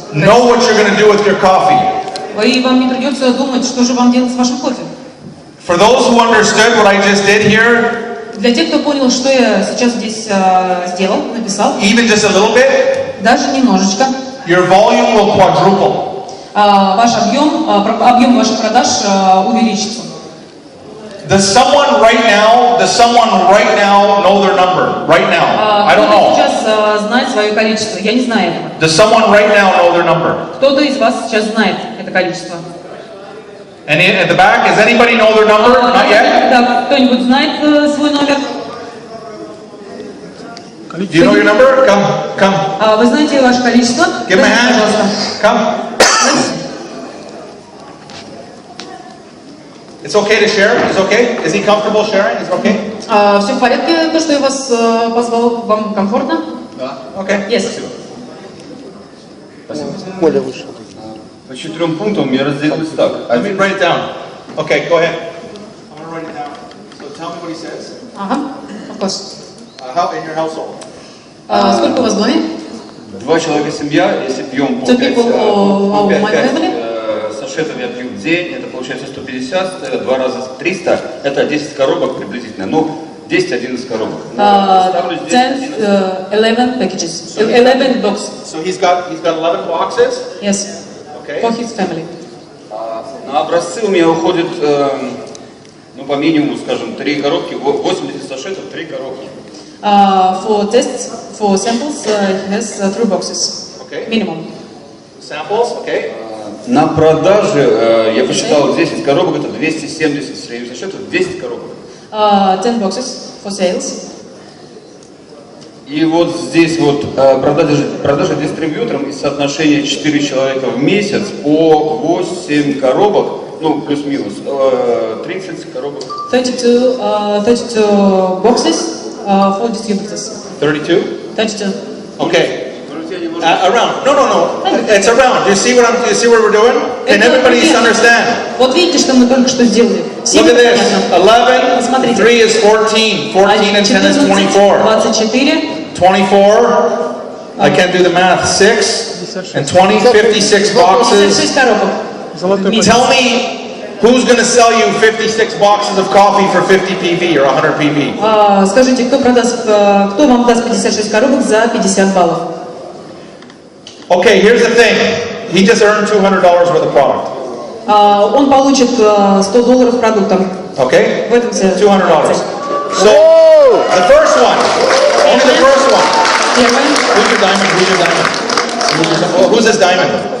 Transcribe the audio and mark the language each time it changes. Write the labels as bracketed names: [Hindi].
[English] Know what you're going to do with your coffee. [Russian] И вам не придется думать, что же вам делать с вашим кофе. [English] For those who understood what I just did here, [Russian] Для тех, кто понял, что я сейчас здесь сделал, написал, [English] even just a little bit, [Russian] даже немножечко, [English] your volume will quadruple. [Russian] ваш объем ваших продаж увеличится. [English] Does someone right now know their number? Right now. I don't [Russian] Кто-то [English] know. [Russian] сейчас знает свое количество. Я не знаю этого. [English] Does someone right now know their number? [Russian] Кто-то из вас сейчас знает это количество. [English] And at the back, does anybody know their number? Not yet? [Russian] Да, кто-нибудь знает свой номер? [English] Do you know your number? Come. [Russian] Вы знаете ваше количество? [English] Give me a hand. [Russian] Пожалуйста. [English] Come. It's okay to share? It's okay? Is he comfortable sharing? Is it okay? [Russian] Все в порядке? То, что я вас позвал, вам комфортно? Да. Okay. [English] Yes. [Russian] Спасибо. Коля вышел. По 4 пунктам я разделилась так. [English] Let me write it down. Okay, go ahead. I'm going to write it down. So tell me what he says. Ага, of course. How in your household? [Russian] Сколько у вас в доме? 2 человека семья, если пьем по 2 5 [English] people of my family. [Russian] сашетов я пью в день, это получается 150, это 2 раза 300, это 10 коробок приблизительно, ну 10-11 коробок. [English] 10, 11 packages, 11 boxes. So he's got 11 boxes. Yes, Okay. for his family. [Russian] На образцы у меня уходит, ну, по минимуму, скажем, 3 коробки, 80 сашетов, 3 коробки. [English] For tests, for samples, he has 3 boxes, minimum. Samples, okay. [Russian] На продаже, я посчитал, 10 коробок, это 270 средних сашетов, 10 коробок. [English] 10 boxes for sales. [Russian] И вот здесь вот продажа дистрибьютором и соотношение 4 человека в месяц по 8 коробок, ну, плюс-минус, 30 коробок. [English] 32 boxes for distributors. 32? 32. Okay. Around. No. It's around. Do you see what we're doing? Can everybody understand? [Russian] Вот видите, что мы только что сделали. [English] Look at this. 11, 3 is 14. 14 and 10 is 24. 24. I can't do the math. 6 and 20, 56 boxes. Tell me who's going to sell you 56 boxes of coffee for 50 PV or 100 PV? [Russian] Скажите, кто вам даст 56 коробок за 50 баллов? [English] Okay, here's the thing. He just earned $200 worth of product. [Russian] Он получит $100 продуктом. [English] Okay? [Russian] В этом все. [English] $200. So, the first one. Only the first one. Who's your diamond? Who's this diamond?